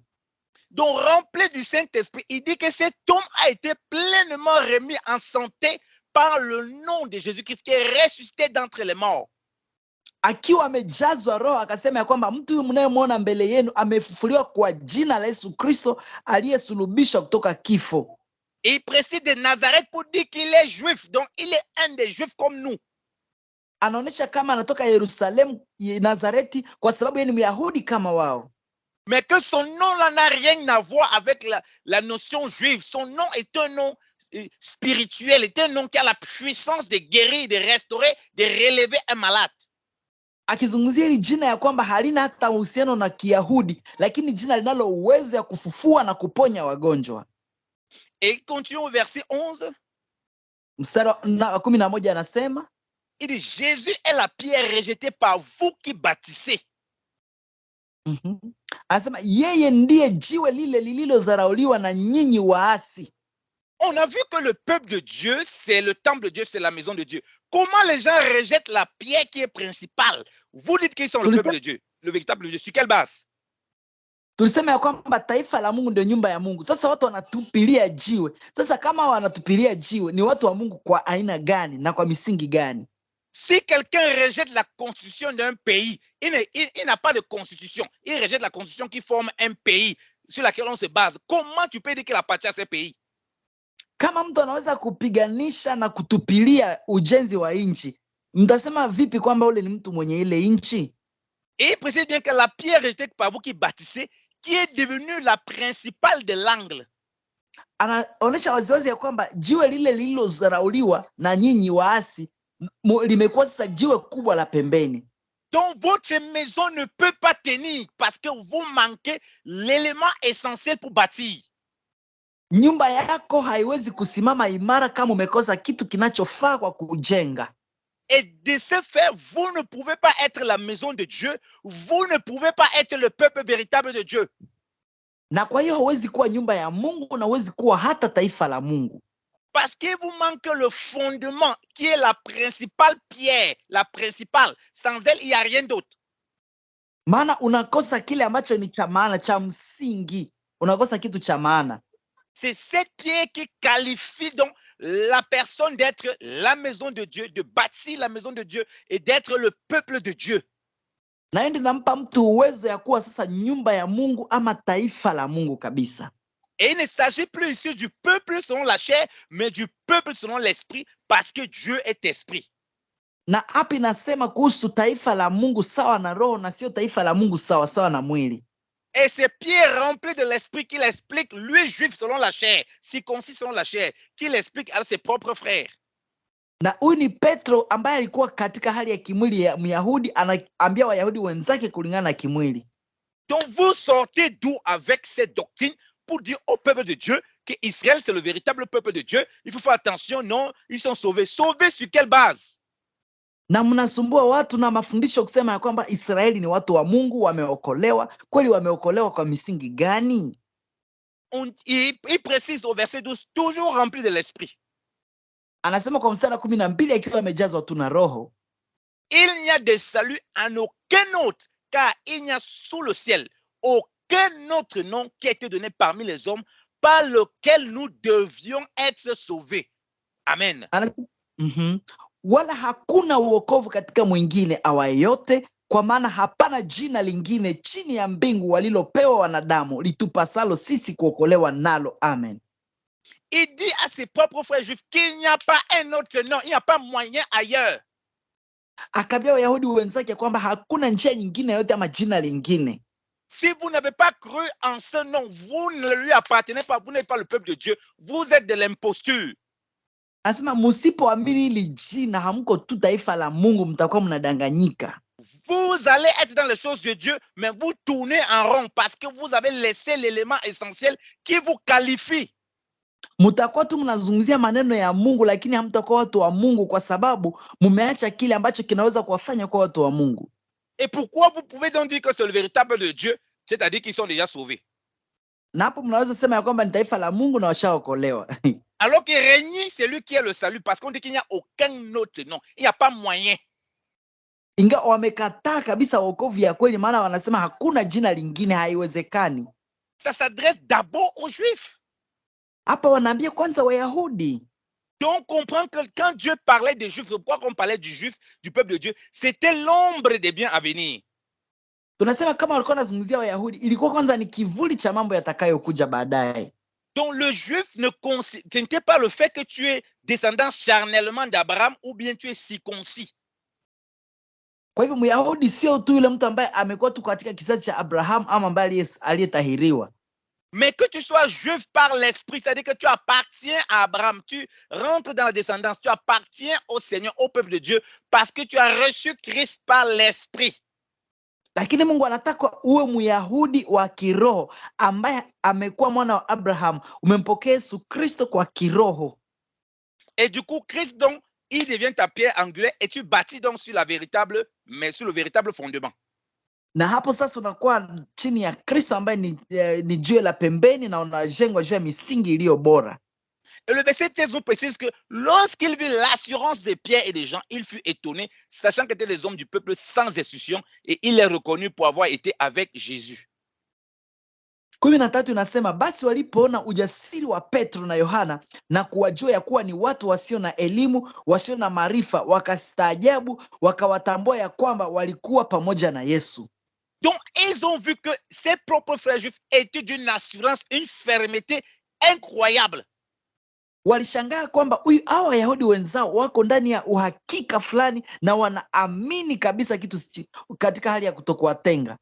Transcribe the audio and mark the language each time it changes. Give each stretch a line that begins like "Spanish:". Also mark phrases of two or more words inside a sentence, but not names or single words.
French: Donc rempli du Saint-Esprit, il dit que cet homme a été pleinement remis en santé par le nom de Jésus-Christ qui est ressuscité d'entre les morts.
Swahili: Akiwa amejazwa roho akasema ya kwamba mtu huyu mnayemwona mbele yenu amefufuliwa kwa jina la Yesu Kristo aliyesulubishwa kutoka kifo.
French: Et il précise de Nazareth pour dire qu'il est juif, donc il est un des juifs comme nous.
Swahili: Anaonesha kama anatoka Yerusalemu, Nazareti, kwa sababu yeye ni Myahudi kama wao.
French: Mais que son nom là n'a rien à voir avec la notion juive. Son nom est un nom spirituel, est un nom qui a la puissance de guérir, de restaurer, de relever un malade.
Swahili: Akizungumzia hili jina ya kwamba halina hata uhusiano na Kiyahudi, lakini jina linalo uwezo ya kufufua na kuponya wagonjwa.
French: Et il continue au verset 11.
Swahili: Mstari wa 11 anasema,
French: il dit, Jésus est la pierre rejetée par vous qui bâtissez.
Swahili: Anasema yeye ndiye jiwe lile lililozarauliwa na nyinyi waasi.
French: On a vu que le peuple de Dieu, c'est le temple de Dieu, c'est la maison de Dieu. Comment les gens rejettent la pierre qui est principale? Vous dites qu'ils sont le peuple de Dieu, le véritable Dieu. Sur quelle base?
Swahili: Tulisema ya kwamba taifa la Mungu ndio nyumba ya Mungu. Sasa watu wanatupilia jiwe. Sasa kama wanatupilia jiwe, ni watu wa Mungu kwa aina gani na kwa misingi gani?
French: Si quelqu'un rejette la constitution d'un pays, il n'a pas de constitution. Il rejette la constitution qui forme un pays sur laquelle on se base. Comment tu peux dire qu'il appartient à ce pays?
Swahili: Kama mtu anaweza kupiganisha na kutupilia ujenzi wa nchi, mtasema vipi kwamba ule ni mtu mwenye ile nchi?
French: Et il précise bien que la pierre rejetée par vous qui bâtissez, qui est devenue la principale de l'angle.
Swahili: Anaonesha waziwazi ya kwamba jiwe lile lililozarauliwa na nyinyi waasi limekuwa sasa jiwe kubwa la pembeni.
French: Donc votre maison ne peut pas tenir parce que vous manquez l'élément essentiel pour bâtir.
Swahili: Nyumba yako haiwezi kusimama imara kama umekosa kitu kinachofaa kwa kujenga.
French: Et de ce fait, vous ne pouvez pas être la maison de Dieu, vous ne pouvez pas être le peuple véritable de Dieu.
Swahili: Na kwa hiyo huwezi kuwa nyumba ya Mungu na huwezi kuwa hata taifa la Mungu.
French: Parce qu'il vous manque le fondement qui est la principale pierre, la principale. Sans elle, il n'y a rien d'autre.
Swahili: Maana unakosa kile ambacho ni cha maana, cha msingi. Unakosa kitu cha maana.
French: C'est cette pierre qui qualifie donc la personne d'être la maison de Dieu, de bâtir la maison de Dieu et d'être le peuple de Dieu.
Swahili: Na ndi nampa mtu uwezo ya kuwa sasa nyumba ya Mungu ama taifa la Mungu kabisa.
French: Et il ne s'agit plus ici du peuple selon la chair, mais du peuple selon l'esprit, parce que Dieu est esprit.
Swahili: Na hapa inasema kuhusu taifa la Mungu sawa na roho na sio taifa la Mungu sawa na mwili.
French: Et c'est Pierre rempli de l'esprit qu'il explique, lui juif selon la chair, circoncis selon la chair, qu'il explique à ses propres frères.
Swahili: Na huyu ni Petro ambaye alikuwa katika hali ya kimwili ya Myahudi, anaambia Wayahudi wenzake kulingana na kimwili.
French: Donc vous sortez d'où avec cette doctrine pour dire au peuple de Dieu que Israël c'est le véritable peuple de Dieu? Il faut faire attention, non, ils sont sauvés. Sauvés sur quelle base?
Swahili: Na mnasumbua watu na mafundisho kusema ya kwamba Israeli ni watu wa Mungu, wameokolewa. Kweli wameokolewa kwa misingi gani?
French: Il précise au verset 12, toujours rempli de l'esprit.
Swahili: Anasema kwa mstari 12 akiwa amejazwa tu na roho.
French: Il n'y a de salut en aucun autre, car il n'y a sous le ciel aucun autre nom qui a été donné parmi les hommes par lequel nous devions être sauvés. Amen.
Swahili: Wala hakuna uokovu katika mwingine awaye yote, kwa maana hapana jina lingine chini ya mbingu walilopewa wanadamu litupasalo sisi kuokolewa nalo. Amen.
French: il dit à ses propres frères juifs qu'il n'y a pas un autre nom, il n'y a pas moyen ailleurs.
Swahili: Akaambia Wayahudi wenzake kwamba hakuna njia nyingine yote ama jina lingine.
French: Si vous n'avez pas cru en ce nom, vous ne lui appartenez pas, vous n'êtes pas le peuple de Dieu, vous êtes de l'imposture.
Swahili: Anasema msipoamini hili jina hamko tu taifa la Mungu, mtakuwa mnadanganyika.
French: Vous allez être dans les choses de Dieu, mais vous tournez en rond parce que vous avez laissé l'élément essentiel qui vous qualifie.
Swahili: Mtakuwa tu mnazungumzia maneno ya Mungu, lakini hamtakuwa watu wa Mungu kwa sababu mumeacha kile ambacho kinaweza kuwafanya kwa watu wa Mungu.
French: Et pourquoi vous pouvez donc dire que c'est le véritable de Dieu, c'est-à-dire qu'ils sont déjà sauvés?
Swahili: Na hapo mnaweza sema ya kwamba ni taifa la Mungu na washaokolewa.
French: Alors que régner, c'est lui qui est le salut, parce qu'on dit qu'il n'y a aucun autre nom, il n'y a pas moyen.
Swahili: Ingawa wamekataa kabisa wokovu ya kweli, maana wanasema hakuna jina lingine, haiwezekani.
French: Ça s'adresse d'abord aux Juifs.
Swahili: Hapa wanaambia kwanza Wayahudi.
French: Donc, on comprend que quand Dieu parlait des Juifs, pourquoi on parlait du Juif, du peuple de Dieu, c'était l'ombre des biens à venir.
Swahili: Tunasema kama walikuwa wanazungumzia Wayahudi, ilikuwa kwanza ni kivuli cha mambo yatakayokuja baadaye.
French: Donc, le Juif n'était pas le fait que tu es descendant charnellement d'Abraham ou bien tu es circoncis.
Swahili: Kwa hivyo Myahudi sio tu yule mtu ambaye amekuwa tu katika kizazi cha Abraham ama ambaye aliyetahiriwa.
French: Mais que tu sois juif par l'esprit, c'est-à-dire que tu appartiens à Abraham, tu rentres dans la descendance, tu appartiens au Seigneur, au peuple de Dieu, parce que tu as reçu Christ par l'esprit.
Swahili: Lakini Mungu anataka uwe Myahudi wa kiroho ambaye amekuwa mwana wa Abraham, umempokea Yesu Kristo kwa kiroho.
French: Et du coup, Christ donc, il devient ta pierre angulaire et tu bâtis donc sur le véritable fondement.
Swahili: Na hapo sasa unakuwa chini ya Kristo ambaye ni jiwe la pembeni na unajengwa juu ya misingi iliyo bora.
French: Et le verset 13 nous précise que lorsqu'il vit l'assurance des Pierre et des Jean, il fut étonné, sachant qu'ils étaient les hommes du peuple sans institution, et il est reconnu pour avoir été avec Jésus.
Swahili: 13 inasema basi walipoona ujasiri wa Petro na Yohana na kuwajua ya kuwa ni watu wasio na elimu, wasio na maarifa, wakastaajabu, wakawatambua ya kwamba walikuwa pamoja na Yesu.
French: Donc, ils ont vu que ses propres frères juifs étaient d'une assurance, une fermeté incroyable.
Swahili: Walishangaa kwamba hao Wayahudi wenzao wako ndani ya uhakika fulani na wanaamini kabisa kitu katika hali ya kutokuwatenga.